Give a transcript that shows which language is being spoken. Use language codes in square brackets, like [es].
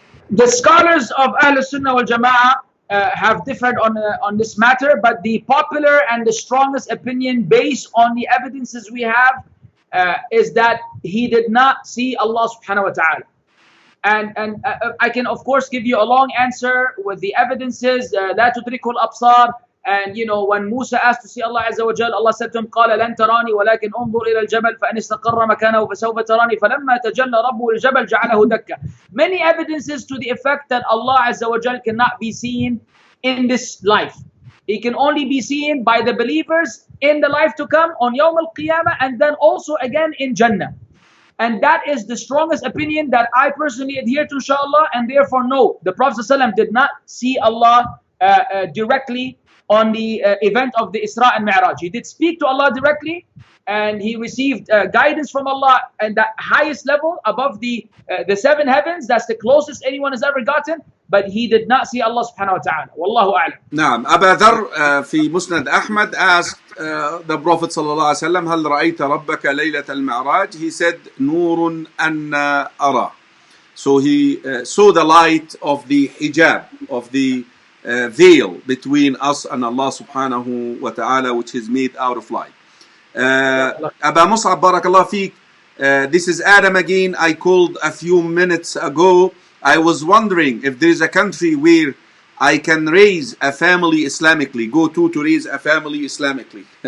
[en] The scholars of Ahl Sunnah wal Jama'ah have differed on this matter, but the popular and the strongest opinion based on the evidences we have is that he did not see Allah subhanahu wa ta'ala. And I can of course give you a long answer with the evidences. [ar] لا تدركه الأبصار. [en] And when Musa asked to see Allah Azza wa Jal, Allah said to him, [ar] قال لن تراني ولكن انظر إلى الجبل فإن استقر مكانه فسوف تراني فلما تجلى ربه الجبل جعله دكا. [en] Many evidences to the effect that Allah Azza wa Jal cannot be seen in this life. He can only be seen by the believers in the life to come on Yawm al-Qiyamah, and then also again in Jannah. And that is the strongest opinion that I personally adhere to, inshallah, and therefore no, the Prophet ﷺ did not see Allah directly on the event of the Isra and Mi'raj. He did speak to Allah directly, and he received guidance from Allah at the highest level above the 7 heavens. That's the closest anyone has ever gotten. But he did not see Allah subhanahu wa ta'ala. Wallahu a'lam. [ar] نعم. أبا ذر في مسند أحمد [en] asked the Prophet [ar] صلى الله عليه وسلم هل رأيت ربك ليلة المعراج? [en] He said [ar] نور أن أرى. [en] So he saw the light of the hijab, of the veil between us and Allah subhanahu wa ta'ala, which is made out of light. Aba Musab, barakallah feek. This is Adam again. I called a few minutes ago. I was wondering if there is a country where I can raise a family Islamically, go to raise a family Islamically.